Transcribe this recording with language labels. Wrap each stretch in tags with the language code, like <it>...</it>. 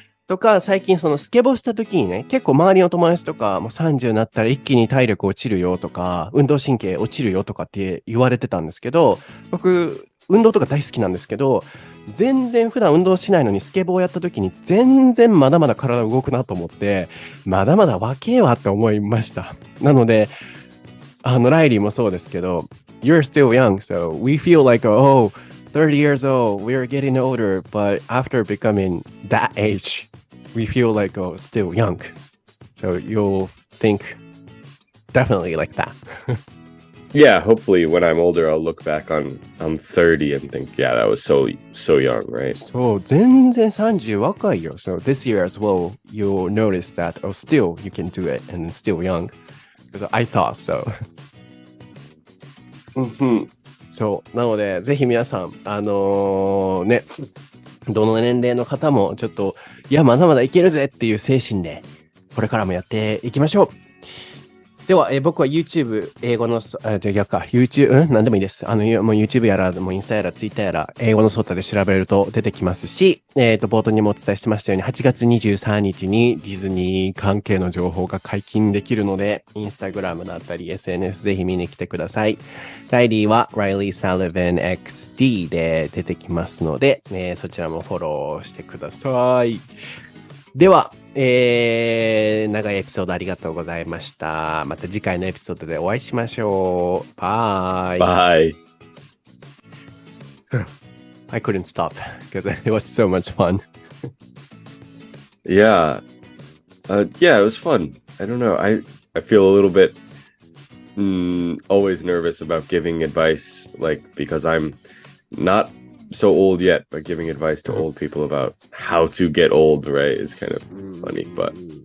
<ja>とか、最近スケボーした時にね、結構周りの友達とか、もう30になったら一気に体力落ちるよとか、運動神経落ちるよとかって言われてたんですけど、僕、運動とか大好きなんですけど、全然普段運動しないのにスケボーやった時に全然まだまだ体動くなと思って、まだまだ若えわって思いました。なので、ライリーもそうですけど、</ja> <en>You're still young, so we feel like, 30 years old, we're getting older, but after becoming that age, we feel like, still young. So you'll think definitely like that. Yeah, hopefully when I'm older, I'll look back on 30 and think, yeah, that was so young, right?</en> <ja>そう、全然30若いよ。</ja> <en>So this year as well, you'll notice that, still you can do it and still young. Because I thought so.</en> <ja>そう。なので、ぜひ皆さん、どの年齢の方もちょっと、いや、まだまだいけるぜっていう精神で、これからもやっていきましょう。では、僕は YouTube、英語の、YouTube、何でもいいです。もう YouTube やら、もうインスタやら、Twitter やら、英語のソータで調べると出てきますし、冒頭にもお伝えしてましたように、8月23日にディズニー関係の情報が解禁できるので、インスタグラムだったり、SNS ぜひ見に来てください。ライリーは Reilly Sullivan XD で出てきますので、そちらもフォローしてください。では、長いエピソードありがとうございました。また次回のエピソードでお会いしましょう。バイ。</ja> <en>Bye. I couldn't stop because it was so much fun. Yeah. Yeah, it was fun. I don't know. I feel a little bit always nervous about giving advice, because I'm not so old yet, but giving advice to old people about how to get old, right, is kind of funny, but</en>